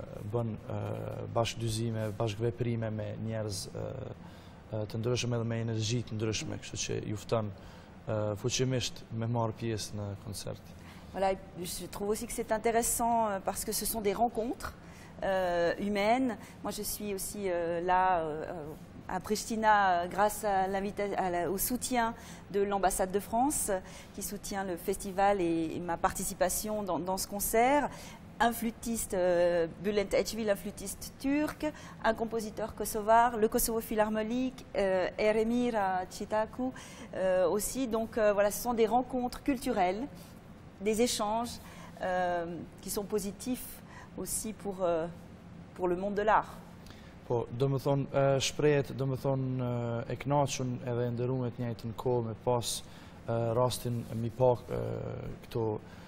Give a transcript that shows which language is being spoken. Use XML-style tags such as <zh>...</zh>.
<sq>bën bashkëdyzime, bashkëveprime me njerëz të ndryshëm edhe me energji të ndryshme, kështu që ju fton fuqimisht me marrë pjesë në koncert.</sq> <fr>Voilà, je trouve aussi que c'est intéressant parce que ce sont des rencontres humaines. Moi, je suis aussi là à Pristina grâce à au soutien de l'ambassade de France qui soutient le festival et ma participation dans ce concert. Un flûtiste, Bülent Ecevil, un flûtiste turc, un compositeur kosovar, le Kosovo Philharmonique, Eremira Çitaku aussi. Donc voilà, ce sont des rencontres culturelles, des échanges qui sont positifs aussi pour le monde de l'art.</fr> <sq>Po, do me thonë, shprehet, do me thonë, e knaqun edhe ndërumet njëjtën kohë me pas rastin mi pa këto</sq>